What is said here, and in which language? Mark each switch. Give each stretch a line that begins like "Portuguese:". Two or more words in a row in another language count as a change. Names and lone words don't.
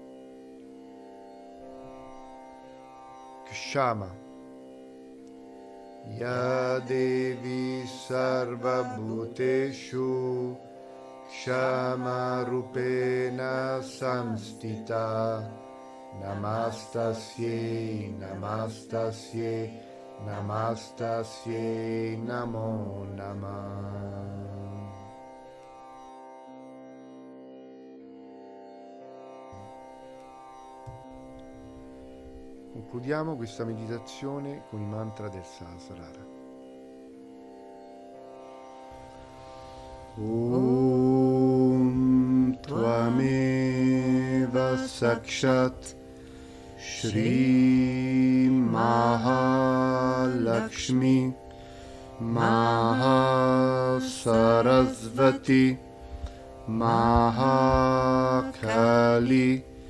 Sanskrit: क्षमा या देवी सर्व भूतेषु क्षमा रूपेण संस्थिता नमस्तस्यै नमस्तस्यै नमस्तस्यै नमो नमः.
Italian: Concludiamo questa meditazione con i mantra del Sahasrara.
Sanskrit: ॐ त्वमेव साक्षात् श्री Mahalakshmi Mahasarasvati Mahakali